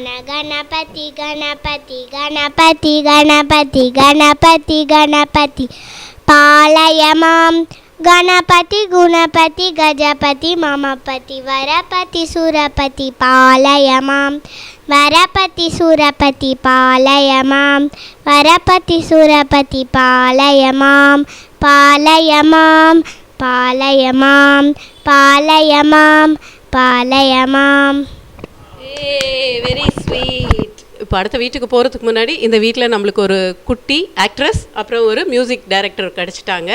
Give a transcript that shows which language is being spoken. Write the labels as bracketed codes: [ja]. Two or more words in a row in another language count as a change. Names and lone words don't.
[sa] गणपति गणपति गणपति गणपति गणपति गणपति पालय मां गणपति गुणपति गजपति ममपति वरपति सुरपति पालय मां वरपति सुरपति पालय मां वरपति सुरपति पालय मां पालय मां पालय मां पालय मां पालय मां. [en] very sweet. [ta] இப்போ அடுத்த வீட்டுக்கு போகிறதுக்கு முன்னாடி இந்த வீட்டில் நம்மளுக்கு ஒரு குட்டி ஆக்ட்ரஸ் அப்புறம் ஒரு [en] music director [ta] கிடச்சிட்டாங்க.